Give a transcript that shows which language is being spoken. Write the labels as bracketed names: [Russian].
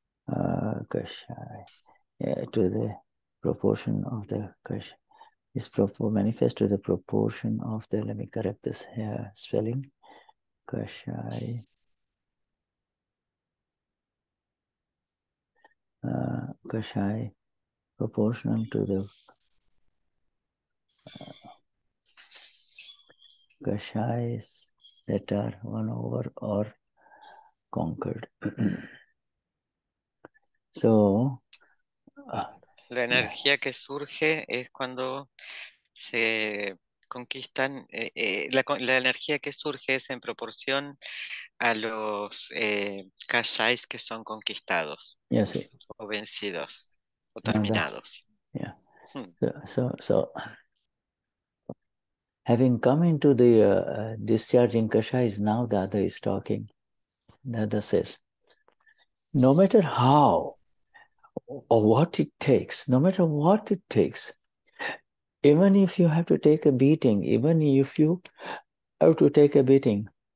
[English] Kashai, to the proportion of the kashai is manifest to the proportion of the, let me correct this spelling, kashai, kashai, proportional to the kashais that are won over or conquered. So, [Spanish] la energía que surge es cuando se conquistan, la energía que surge es en proporción a los kashais que son conquistados, [English] yes, [Spanish] o vencidos, o [English] now that, [Spanish] terminados. [English] yeah. So having come into the discharging kashais, now Dada is talking. Dada says, no matter how or what it takes, no matter what it takes, even if you have to take a beating, even if you have to take a beating,